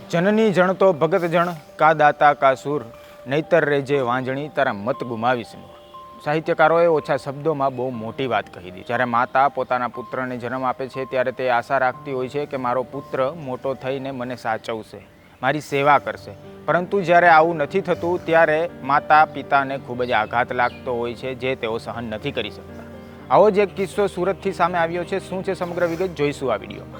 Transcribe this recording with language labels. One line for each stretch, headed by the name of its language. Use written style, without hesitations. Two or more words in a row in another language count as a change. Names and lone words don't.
Gujarati: જનની જણ તો ભગત જણ કા દાતા કા સૂર નહીતર રેજે વાંજણી તારા મત ગુમાવીશ નૂર। સાહિત્યકારોએ ઓછા શબ્દો માં બહુ મોટી વાત કહી દી। જ્યારે માતા પોતાના પુત્રને જન્મ આપે છે ત્યારે તે આશા રાખતી હોય છે કે મારો પુત્ર મોટો થઈને મને સાચવશે, મારી સેવા કરશે, પરંતુ જ્યારે આવું નથી થતું ત્યારે માતા પિતાને ખૂબ જ આઘાત લાગતો હોય છે, જે તેઓ સહન નથી કરી શકતા। આવો જ એક કિસ્સો સુરતથી સામે આવ્યો છે। શું છે સમગ્ર વિગત જોઈશું આ વિડીયોમાં।